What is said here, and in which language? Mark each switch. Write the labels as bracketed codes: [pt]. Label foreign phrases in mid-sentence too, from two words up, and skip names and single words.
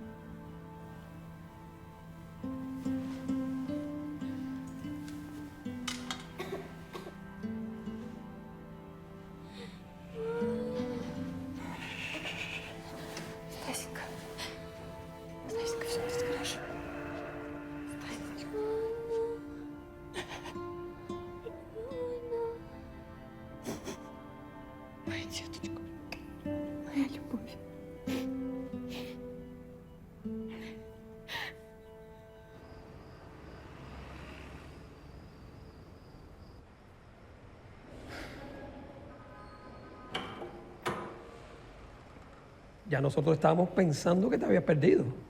[ru] Стасенька. Стасенька, все будет хорошо. Стасенька. Моя деточка. Моя любовь. [es] Ya nosotros estábamos pensando que te habías perdido.